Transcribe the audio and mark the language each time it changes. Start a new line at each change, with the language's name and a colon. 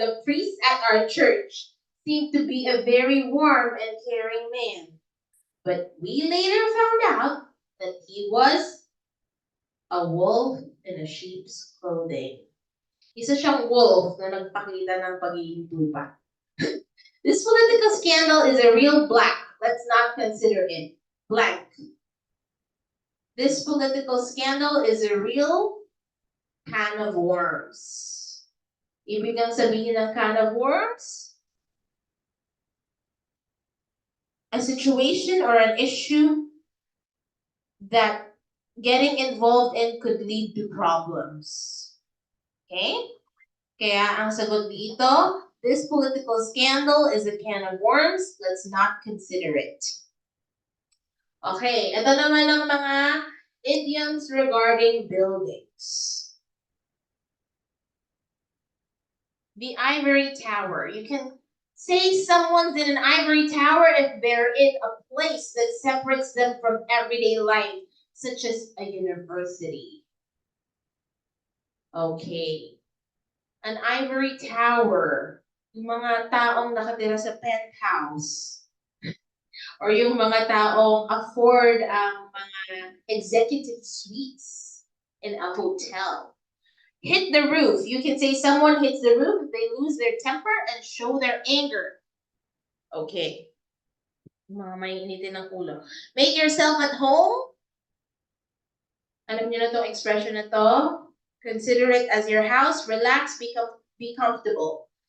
English: The priest at our church seemed to be a very warm and caring man. But we later found out that he was a wolf in a sheep's clothing.
Filipino: Isa siyang wolf na nagpakita ng pagiging tupa.
English: This political scandal is a real black. Let's not consider it blank. This political scandal is a real can of worms.
Filipino: Ibig ang sabihin ng can of worms?
English: A situation or an issue that getting involved in could lead to problems. Okay?
Filipino: Kaya ang sagot dito,
English: this political scandal is a can of worms. Let's not consider it.
Filipino: Okay, ito naman ang mga idioms regarding buildings.
English: The ivory tower. You can Say someone's in an ivory tower if they're in a place that separates them from everyday life, such as a university. Okay. An ivory tower.
Filipino: Yung mga taong nakatira sa penthouse. Or yung mga taong afford ang mga executive suites
English: in a hotel. Hit the roof. You can say someone hits the roof if they lose their temper and show their anger.
Filipino: Okay. Mga may initin ng ulo.
English: Make yourself at home.
Filipino: Alam niyo na itong expression na to?
English: Consider it as your house. Relax, be comfortable.